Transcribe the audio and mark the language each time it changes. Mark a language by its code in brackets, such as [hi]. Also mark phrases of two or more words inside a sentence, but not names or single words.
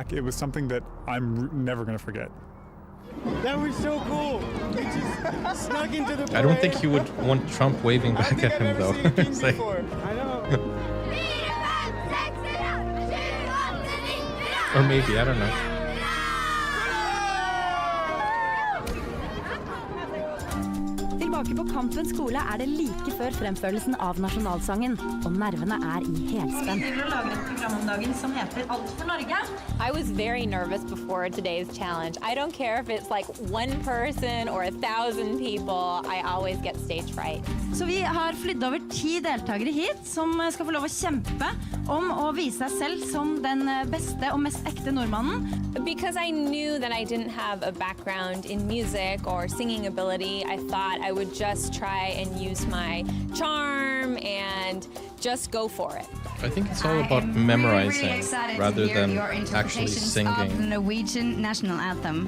[en] It was something that I'm never going to forget. That was so cool. We just snuck into the parade. I don't think he would want Trump waving back at him, though. It's like, I know. or maybe, I don't know. [no] Tilbake på Kampen skole det like før fremførelsen av nasjonalsangen, og nervene i helspenn. Vi vil lage et program om dagen som heter Alt for Norge. [en] I was very nervous before today's challenge. I don't care if it's like one person or 1,000 people, I always get stage fright. [no] Så vi har flyttet over 10 deltakere hit, som skal få lov å kjempe om å vise seg selv som den beste og mest ekte nordmannen. [en] Because I knew that I didn't have a background in music or singing ability, I thought I would just try and use my charm and just go for it. I think it's all about memorizing really rather than your actually singing. Of the Norwegian national anthem.